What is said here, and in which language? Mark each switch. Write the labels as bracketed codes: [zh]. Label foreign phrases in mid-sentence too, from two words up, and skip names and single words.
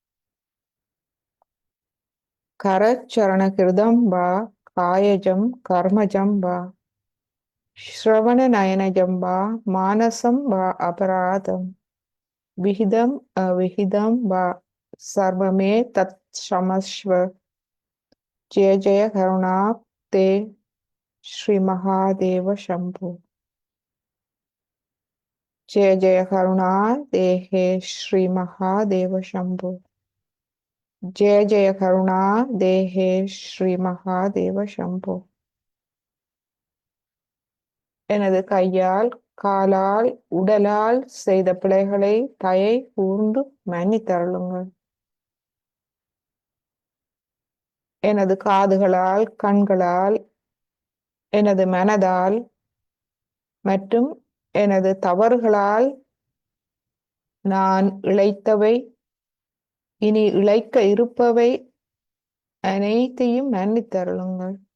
[sa] करचरणकृतं वा कायजं कर्मजं वा श्रवण नयनजं वा मानसं वा अपराधं विहितं अविहितं वा सर्वमे तत् क्षमस्व जय जय करुणाब्धे श्री महादेव शम्भो. जय जय करुणा देहे श्री महादेव शंभु. जय जय करुणा देहे श्री महादेव शंभु. [ta] எனது கையால் காலால் உடலால் செய்த பிழைகளை தயை கூர்ந்து மன்னித்தருளுங்கள். எனது காதுகளால் கண்களால் எனது மனதால் மற்றும் எனது தவறுகளால் நான் இழைத்தவை இனி இழைக்க இருப்பவை அனைத்தையும் மன்னித்தருளுங்கள்.